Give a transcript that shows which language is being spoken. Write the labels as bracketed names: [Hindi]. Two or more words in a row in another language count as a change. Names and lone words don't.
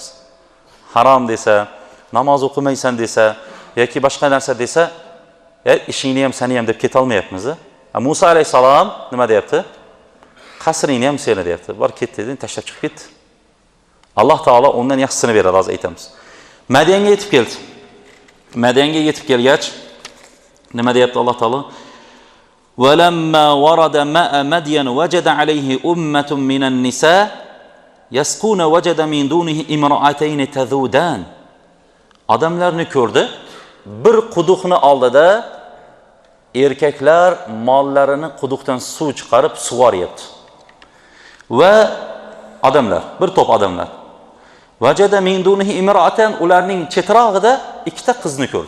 [Uzbek] Harom desa, namoz o'qimaysan desa, yoki boshqa narsa desa, ishingni ham seni ham deb keta olmayapmiz. Musa alayhisalom nima deyapti? Qasringni ham seni deyapti. Bor ketdi dedi, tashlab chiqib ketdi. Alloh taolo undan yaxshisini beradi, hozir aytamiz. Madiyanga yetib keldi. Madiyanga yetib kelgach, nima deyapti Alloh taolo? [Arabic] وَلَمَّا وَرَدَ مَاءَ مَدْيَنَ وَجَدَ عَلَيْهِ أُمَّةٌ مِنَ النِّسَاءِ يَسْقُونَ وَجَدَ مِنْ دُونِهِ امْرَأَتَيْنِ تَذُودَانِ. [Uzbek] Odamlarni ko'rdi. Bir quduqni oldida erkaklar mollarini quduqdan suv chiqarib suvoryapti. Va odamlar, bir to'p odamlar. [Arabic] ووجد من دونه امرأتين, [Uzbek] ularning chetrog'ida ikkita qizni ko'rdi.